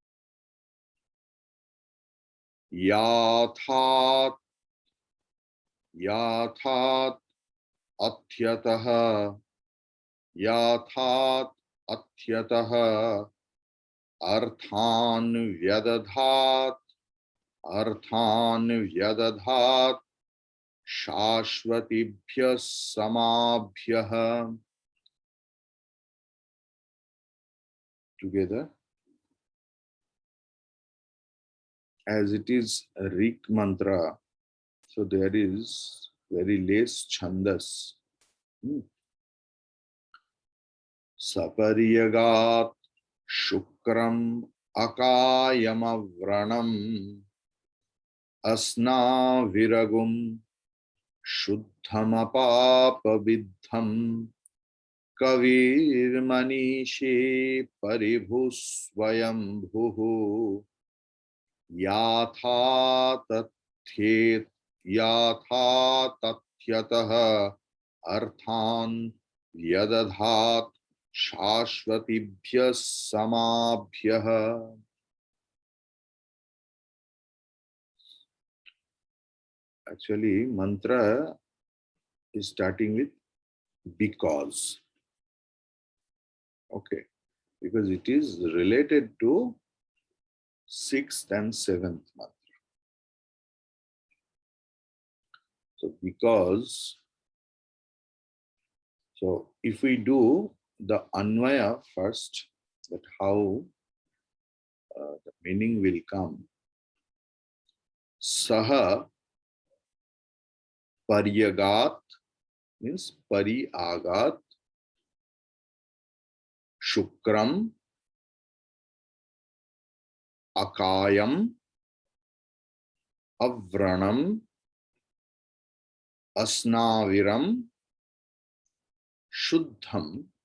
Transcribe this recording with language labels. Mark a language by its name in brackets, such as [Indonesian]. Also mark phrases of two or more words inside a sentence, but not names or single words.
[Sanskrit] याथा तथ्यतः अर्थान् व्यदधात् शाश्वतीभ्यः समाभ्यः. [English] Together, as it is a Rik mantra, so there is very less chandas. [Sanskrit] सपर्यगात् शुक्रम् अकायमव्रणम् अस्ना विरम् शुद्धमपापविद्धम् कविर् मनीषी परिभूस्स्वयम्भूः याथा तथ्यतः अर्थान् व्यदधात् शाश्वतीभ्यः समाभ्यः. [English] Actually, mantra is starting with because. Okay, because it is related to 6th and 7th mantra. So because, so if we do the Anvaya first, that how the meaning will come. [Sanskrit] सह पर्यगात् means पर्यगात् शुक्रम् अकायम् अव्रणम् अस्नाविरम् शुद्धम्